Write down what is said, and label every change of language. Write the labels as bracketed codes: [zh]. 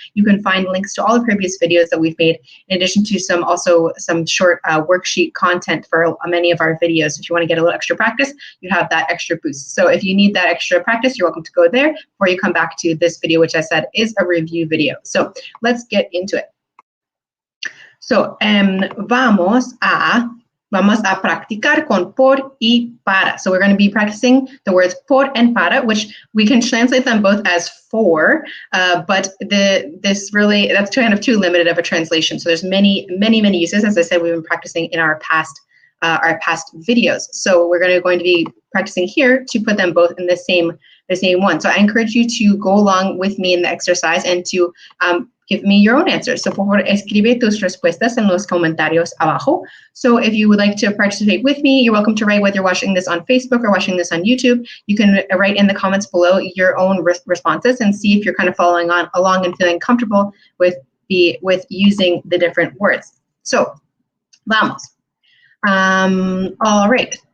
[en] You can find links to all the previous videos that we've made, in addition to some short worksheet content for many of our videos. If you want to get a little extra practice, you have that extra boost. So if you need that extra practice, you're welcome to go there before you come back to this video, which I said is a review video. So let's get into it. [es] So vamos a practicar con por y para. [en] So we're going to be practicing the words por and para, which we can translate them both as for, but that's kind of too limited of a translation. So there's many uses. As I said, we've been practicing in our past videos. So we're going to be practicing here to put them both in the same one. So I encourage you to go along with me in the exercise and to give me your own answers. [es] So por favor, escribe tus respuestas en los comentarios abajo. [en] So if you would like to participate with me, you're welcome to write, whether you're watching this on Facebook or watching this on YouTube. You can write in the comments below your own responses and see if you're kind of following along and feeling comfortable with using the different words. So, [es] vamos. [en] All right.